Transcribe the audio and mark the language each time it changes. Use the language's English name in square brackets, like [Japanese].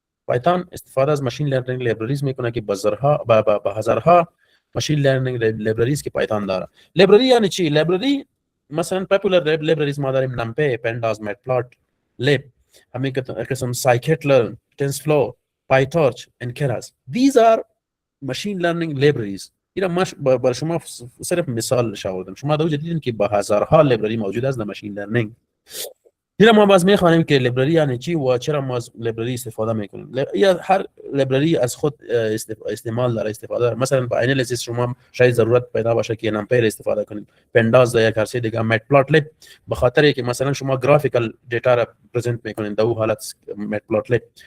[Persian] پایتون استفاده از ماشین لرنینگ لیبرریز میکنه که به هزارها ماشین لرنینگ لیبرریز که پایتون داره. لیبرری یعنی چی؟ لیبرری مثلا پاپولار لیبرریز ما داریم نمپی، پنداز، متپلات، لیب، همین قسم سایکیت-لرن، تنسفلو، پایتورچ and keras. [English] These are machine learning libraries. [Persian] اینا برای شما صرف مثال شاوردم. شما دو دیدین که با هزارها لیبرری موجود است در ماشین لرنینگ. دیگه ما باز میخوانیم که لیبرری یعنی چی و چرا ما از لیبرری استفاده میکنیم. یا هر لیبرری از خود استعمال داره، استفاده داره. مثلا با انالیسیس شما شاید ضرورت پیدا باشه که نمپیر استفاده کنید، پنداز یا هر چیز دیگه، متپلاتلیب به خاطر که مثلا شما گرافیکال دیتا را پرزنت میکنید در اون حالت متپلاتلیب.